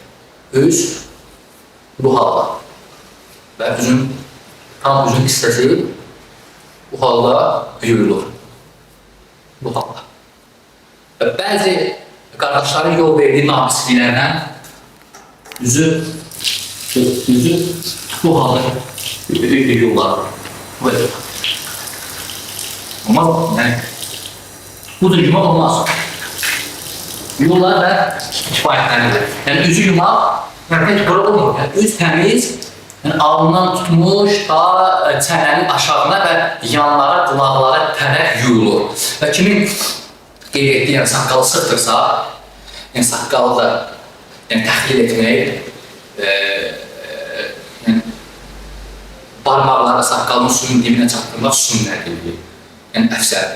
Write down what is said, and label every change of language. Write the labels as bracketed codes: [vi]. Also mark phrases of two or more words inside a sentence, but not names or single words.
[az] Üz bu halda və tam üzün hissəsi bu halda yuyulur. Bu halda. Və bəzi qardaşların yol verdiyi naqisliklərdən üzü bu halda yuyurlar. [tr] Böyle. Ama yani bu da yumak olmaz. Yollar da kifayetlenir. Yani üzü yumak, yani pek böyle olmuyor. [az] Yani üz temiz, yani alnından tutmuş ta çənənin aşağına və yanlara, qulaqlara tərəf yuyulur. Və kimin qeyd etdiyi, yəni saqqalı sıxdırsa, yəni saqqalı da yəni təxlil etmək, barmaqlara saqqalının suyun dibinə çatdırmaq sünnədir, yəni əfsərdir.